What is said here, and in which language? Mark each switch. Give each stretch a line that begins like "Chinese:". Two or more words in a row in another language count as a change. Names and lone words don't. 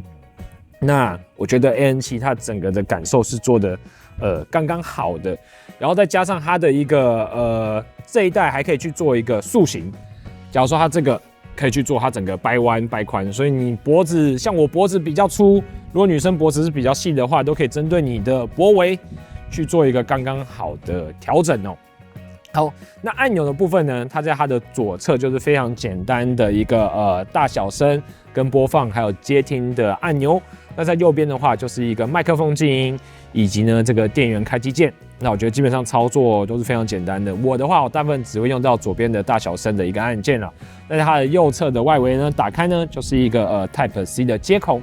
Chinese: 那我覺得 AN7 它整個的感受是做的剛刚好的，然後再加上它的一個這一代還可以去做一個塑形，假如說它這個可以去做它整個掰彎掰寬，所以你脖子像我脖子比較粗，如果女生脖子是比較細的話，都可以針對你的脖圍去做一個剛剛好的調整哦。好，那按鈕的部分呢，它在它的左側就是非常簡單的一個大小聲跟播放還有接聽的按鈕。那在右邊的話就是一個麥克風靜音以及呢這個電源開機鍵。那我覺得基本上操作都是非常簡單的。我的話，我大部分只会用到左邊的大小聲的一個按鍵了。那在它的右側的外圍呢，打開呢就是一個Type C 的接口。